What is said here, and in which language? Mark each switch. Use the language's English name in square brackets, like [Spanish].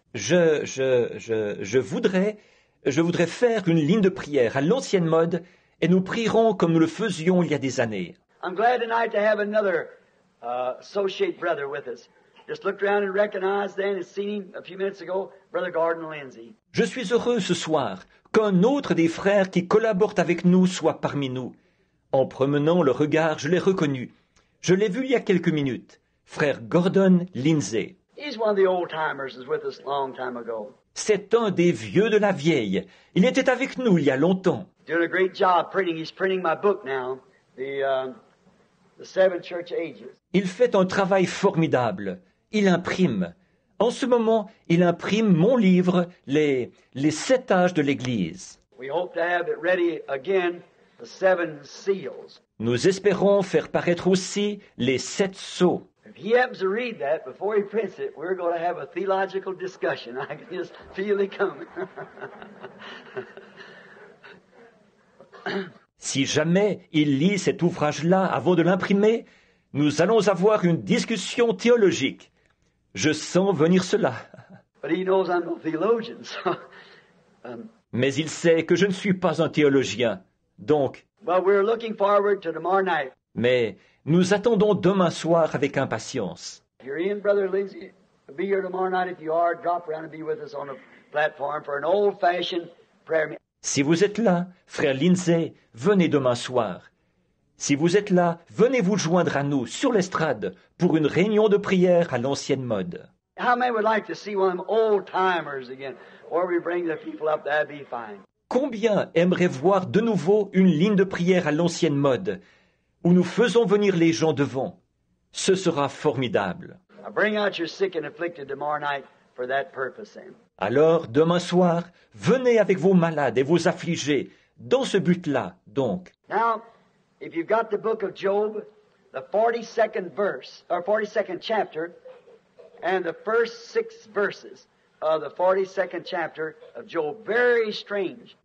[French] Je voudrais faire une ligne de prière à l'ancienne mode, et nous prierons comme nous le faisions il y a des années. [English] I'm glad tonight to have another associate brother with us. Just looked around and recognized then and seen him a few minutes ago, Brother Gordon Lindsay. [French] Je suis heureux ce soir qu'un autre des frères qui collaborent avec nous soit parmi nous. En promenant le regard, je l'ai reconnu. Je l'ai vu il y a quelques minutes. Frère Gordon Lindsay. [English] He's one of the old timers that was with us a long time ago. [French] C'est un des vieux de la vieille. Il était avec nous il y a longtemps. [English] Doing a great job printing. He's printing my book now, the Seven Church Ages. [French] Il fait un travail formidable. Il imprime. En ce moment, il imprime mon livre, les 7 âges de l'Église. [English] We hope to have it ready again, the 7 seals. [French] Nous espérons faire paraître aussi les 7 sceaux. [English] If he happens to read that before he prints it, we're going to have a theological discussion. I can just feel it coming. [French] Si jamais il lit cet ouvrage-là avant de l'imprimer, nous allons avoir une discussion théologique. Je sens venir cela. [English] But he knows I'm no theologian, so... [French] Mais il sait que je ne suis pas un théologien. Donc, [English] But we're looking forward to tomorrow night. [French] mais nous attendons demain soir avec impatience. [English] If you're in, Brother Lindsay, be here tomorrow night. If you are, drop around and be with us on the platform for an old-fashioned prayer meeting. [French] Si vous êtes là, frère Lindsay, venez demain soir. Si vous êtes là, venez vous joindre à nous sur l'estrade pour une réunion de prière à l'ancienne mode. [English] How many would like to see one of them old-timers again, where we bring the people up? That'd be fine. [French] Combien aimeraient voir de nouveau une ligne de prière à l'ancienne mode, où nous faisons venir les gens devant? Ce sera formidable. [English] Now bring out your sick and afflicted tomorrow night for that purpose then. [French] Alors, demain soir, venez avec vos malades et vos affligés, dans ce but-là, donc. [English] Now, if you've got the book of Job, the 42nd verse, or 42nd chapter, and the first 6 verses of the 42nd chapter of Job, very strange.